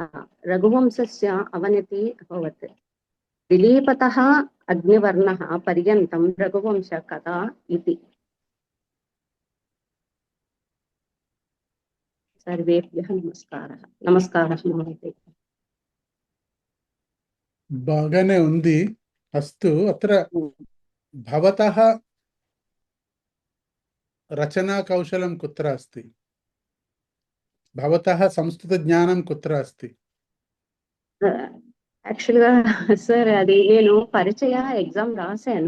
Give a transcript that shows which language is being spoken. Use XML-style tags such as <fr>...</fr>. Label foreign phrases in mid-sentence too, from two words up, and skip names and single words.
<sa>रघुवंशस्य अवनतिः अभवत्। दिलीपतः अग्निवर्णः पर्यन्तं रघुवंशकथा इति। सर्वेभ्यः नमस्कारः। नमस्कारः महोदय।</sa> <te>బాగానే ఉంది.</te> <sa>అస్తు అత్ర భవతः రచనా కౌశలం కుత్ర అస్తి? భవతः సంస్కృత జ్ఞానం కుత్ర అస్తి?</sa> <en>actually sir</en> <te>అది నేను పరిచయ ఎగ్జామ్ రాశాను.</te>